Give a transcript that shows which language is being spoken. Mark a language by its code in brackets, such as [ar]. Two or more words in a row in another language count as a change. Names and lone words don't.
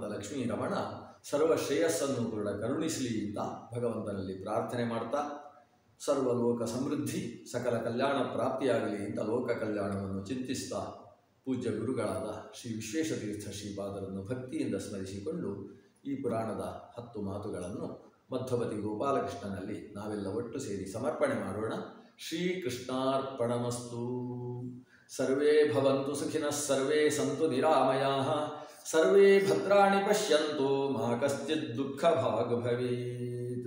[kn] ಲಕ್ಷ್ಮೀ ರಮಣ ಸರ್ವ ಶ್ರೇಯಸ್ಸನ್ನು ಕೂಡ ಕರುಣಿಸಲಿ ಅಂತ ಭಗವಂತನಲ್ಲಿ ಪ್ರಾರ್ಥನೆ ಮಾಡ್ತಾ, ಸರ್ವಲೋಕ ಸಮೃದ್ಧಿ ಸಕಲ ಕಲ್ಯಾಣ ಪ್ರಾಪ್ತಿಯಾಗಲಿ ಅಂತ ಲೋಕ ಕಲ್ಯಾಣವನ್ನು ಚಿಂತಿಸ್ತಾ ಪೂಜ್ಯ ಗುರುಗಳಾದ ಶ್ರೀ ವಿಶ್ವೇಶತೀರ್ಥ ಶ್ರೀಪಾದರನ್ನು ಭಕ್ತಿಯಿಂದ ಸ್ಮರಿಸಿಕೊಂಡು ಈ ಪುರಾಣದ 10 ಮಾತುಗಳನ್ನು ಮಧ್ವಪತಿ ಗೋಪಾಲಕೃಷ್ಣನಲ್ಲಿ ನಾವೆಲ್ಲ ಒಟ್ಟು ಸೇರಿ ಸಮರ್ಪಣೆ ಮಾಡೋಣ. [sa] ಶ್ರೀಕೃಷ್ಣಾರ್ಪಣಮಸ್ತು. ಸರ್ವೇ ಭವಂತು ಸುಖಿನಃ, ಸರ್ವೇ ಸಂತು ನಿರಾಮಯಾಃ, ಸರ್ವೇ ಭದ್ರಾಣಿ ಪಶ್ಯಂತು, ಮಾ ಕಶ್ಚಿತ್ ದುಃಖ ಭಾಗ್ ಭವೇತ್.